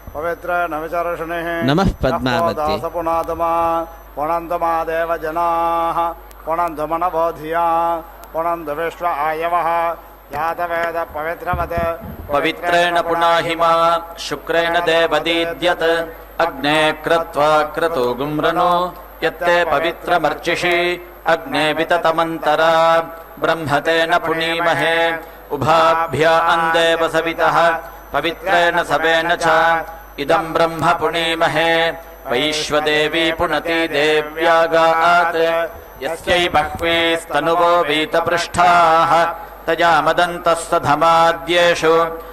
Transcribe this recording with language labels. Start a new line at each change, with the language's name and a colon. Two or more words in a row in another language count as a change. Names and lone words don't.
Sanskrit: ನಮಃ ಪದ್ಮಾವತಿ. ಪವಿತ್ರೇಣ ಪುನಾಹಿಮ ಶುಕ್ರೇಣ ದೇವದೀದ್ಯತ್ ಅಗ್ನೇ ಕೃತ್ವಾ ಕ್ರತು ಗುಮ್ರನು ಯತ್ತೆ ಪವಿತ್ರಮರ್ಚಿಷಿ ಅಗ್ನೇ ವಿತತಮಂತರ ಬ್ರಹ್ಮತೇನ ಪುನೀಮಹೇ ಉಭಾಭ್ಯ ಅಂದೇವ ಸವಿತಃ ಪವಿತ್ರೇಣ ಸವೇನ ಚ ಇದಂ ಬ್ರಹ್ಮ ಪುನೀಮಹೇ ವೈಶ್ವದೇವಿ ಪುನತಿ ದೇವ್ಯಾಗಾತ್ ಯಸ್ಯೈ ಬಹ್ವೀಸ್ತನುವೋ ವೀತಪೃಷ್ಠಾಃ ತಯಾ ಮದಂತಸ್ತಧಮಾದ್ಯೇಷು